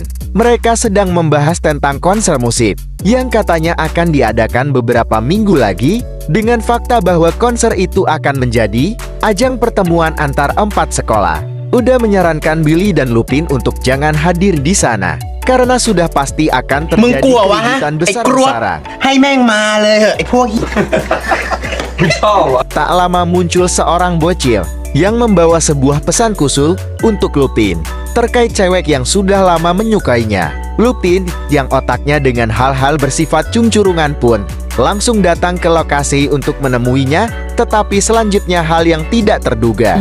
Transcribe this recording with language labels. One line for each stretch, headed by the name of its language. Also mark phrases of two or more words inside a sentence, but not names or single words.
Indonesian: Mereka sedang membahas tentang konser musik yang katanya akan diadakan beberapa minggu lagi, dengan fakta bahwa konser itu akan menjadi ajang pertemuan antar 4 sekolah. Oda menyarankan Billy dan Lupin untuk jangan hadir di sana karena sudah pasti akan
Thai: มึง
Indonesian: terjadi
Thai: กลัววะฮะ
Indonesian: keributan
Thai: ไอ้กรวบ
Indonesian: besar-besaran.
Thai: ให้แม่งมาเลยเหอะไอ้พวก
Indonesian: Tak lama muncul seorang bocil yang membawa sebuah pesan khusus untuk Lupin terkait cewek yang sudah lama menyukainya. Lupin yang otaknya dengan hal-hal bersifat cungcurungan pun langsung datang ke lokasi untuk menemuinya, tetapi selanjutnya hal yang tidak terduga,